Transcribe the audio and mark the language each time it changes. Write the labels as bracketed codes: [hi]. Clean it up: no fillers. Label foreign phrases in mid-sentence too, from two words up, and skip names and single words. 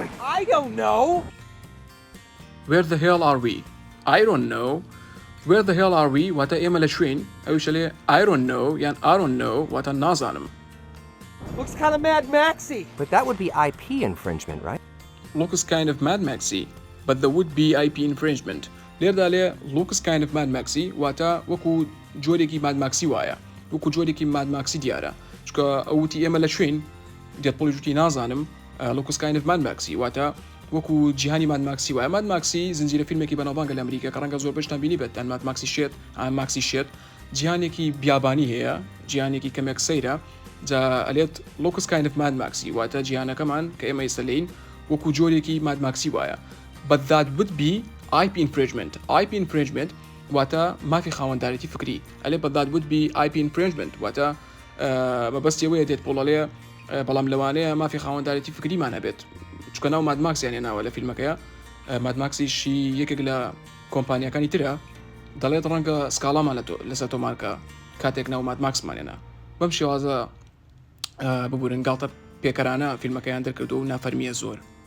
[en] I don't know. Where the hell are we? I don't know. Where the hell are we? [ckb] واتە ئێمە لە شوێن ئەویشە لێ [en] I don't know [ckb] یان [en] I don't know [ckb] واتە نازانم. [en] Looks kind of Mad Maxy. But that would be IP infringement, right? Looks kind of Mad Maxy but there would be IP infringement. [ckb] لێردا لێ [en] looks kind of Mad Maxy [ckb] واتە وەکو جۆرێکی Mad Maxی وایە وەکو جۆرێکی Mad Maxی دیارە چکە ئەوتی ئێمە لە شوێن دێدپۆڵی جوتی نازانم [en] looks kind of Mad Maxy [ckb] واتە وەکو جیهانی Mad Maxی وایە. Mad Maxی زنجیرە فیلمێکی بەناوبانگە لە ئەمریکا کە ڕەنگە زۆر بەشتان بینی بێت Mad Maxی شێت جیهانێکی بیابانی هەیە جیهانێکی کەمێک سەیرە. جا ئەلێت [en] looks kind of [ckb] Mad Maxی واتە جیهانەکەمان کە ئێمە ئێستا لێین وەکو جۆرێکی Mad Maxی وایە. [en] But that would be IP infringement [ckb] واتە مافی خاوەندارێتی فکری ئەلێ [en] but that would be IP infringement [ckb] واتە مەبەستیەوەیە دێت پۆڵەڵەیە بەڵام لەوانەیە مافی خاوەنددارەتی فکریمان هەبێت چکە ناو مادماکسیان ناوە لە فیلمەکەیە مادماکسیشی یەکێک لە کۆمپانیەکانی ترە دەڵێت ڕەنگە سکاڵامان لەسەر تۆمارکە کاتێک ناو مادماکسمانێنە بەم شێوازە ببورن گاڵتە پێکەرانە فیلمەکەیان دەرکردو و نافەرمیە زۆر